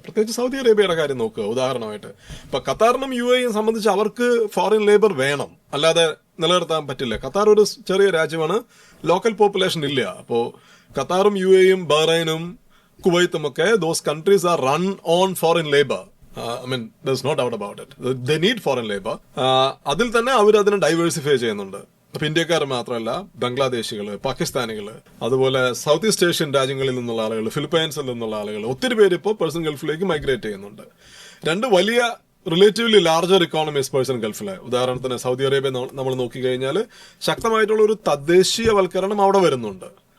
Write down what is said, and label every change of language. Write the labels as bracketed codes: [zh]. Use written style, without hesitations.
[ml] പ്രത്യേകിച്ച് സൗദി അറേബ്യയുടെ കാര്യം നോക്കുക ഉദാഹരണമായിട്ട്. ഇപ്പൊ ഖത്താറിനും UAEയും സംബന്ധിച്ച് അവർക്ക് ഫോറിൻ ലേബർ വേണം, അല്ലാതെ നിലനിർത്താൻ പറ്റില്ല. ഖത്താർ ഒരു ചെറിയ രാജ്യമാണ്, ലോക്കൽ പോപ്പുലേഷൻ ഇല്ല. അപ്പോൾ ഖത്താറും UAEയും ബഹ്റൈനും കുവൈത്തും ഒക്കെ [en] Those countries are run on foreign labour. there's no doubt about it. They need foreign labor. [ml] അതിൽ തന്നെ അവർ അതിനെ ഡൈവേഴ്സിഫൈ ചെയ്യുന്നുണ്ട്. അപ്പൊ ഇന്ത്യക്കാർ മാത്രമല്ല, ബംഗ്ലാദേശികള്, പാകിസ്ഥാനികള്, അതുപോലെ സൗത്ത് ഈസ്റ്റ് ഏഷ്യൻ രാജ്യങ്ങളിൽ നിന്നുള്ള ആളുകൾ, ഫിലിപ്പൈൻസിൽ നിന്നുള്ള ആളുകൾ, ഒത്തിരി പേര് ഇപ്പോൾ പേഴ്സൺ ഗൾഫിലേക്ക് മൈഗ്രേറ്റ് ചെയ്യുന്നുണ്ട്. രണ്ട് വലിയ റിലേറ്റീവ്ലി ലാർജർ ഇക്കോണമീസ് പേഴ്സൺ ഗൾഫിലെ, ഉദാഹരണത്തിന് സൗദി അറേബ്യ നമ്മൾ നോക്കിക്കഴിഞ്ഞാൽ ശക്തമായിട്ടുള്ള ഒരു തദ്ദേശീയവൽക്കരണം അവിടെ വരുന്നുണ്ട്.